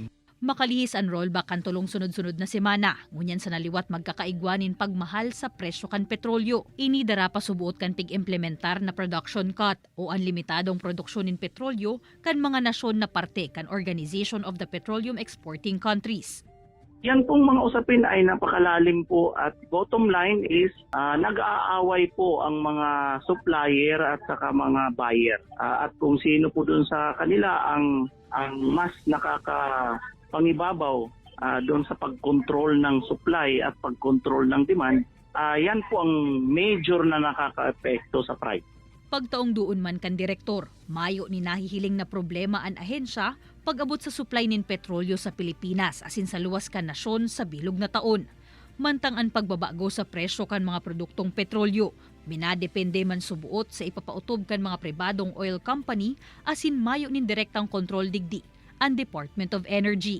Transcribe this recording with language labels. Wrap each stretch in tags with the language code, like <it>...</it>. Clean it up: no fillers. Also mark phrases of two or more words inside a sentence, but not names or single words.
<bik>Makalihis ang rollback kan tulong sunod-sunod na semana. Ngunyan sa naliwat magkakaigwanin pagmahal sa presyo kan petrolyo. Inidara pa subuot kan pig-implementar na</bik> <en>production cut</en> <bik>o unlimitadong produksyon in petrolyo kan mga nasyon na parte kan Organization of the Petroleum Exporting Countries.</bik> <tl>Yan pong mga usapin ay napakalalim po at</tl> <en>bottom line is</en> <tl>nag-aaway po ang mga supplier at saka mga buyer. At kung sino po dun sa kanila ang mas nakakapangibabaw doon sa pagkontrol ng supply at pagkontrol ng demand, yan po ang major na nakaka-epekto sa price.</tl> <bik>Pagtaong doon man kan direktor, mayo ni nahihiling na problema ang ahensya pag-abot sa supply nin petrolyo sa Pilipinas asin sa luwas kan nasyon sa bilog na taon. Mantang ang pagbabago sa presyo kan mga produktong petrolyo, minadepende man subuot sa ipapautob kan mga pribadong</bik> <en>oil company</en> <bik>asin mayo nin direktang kontrol digdi ang Department of Energy.</bik>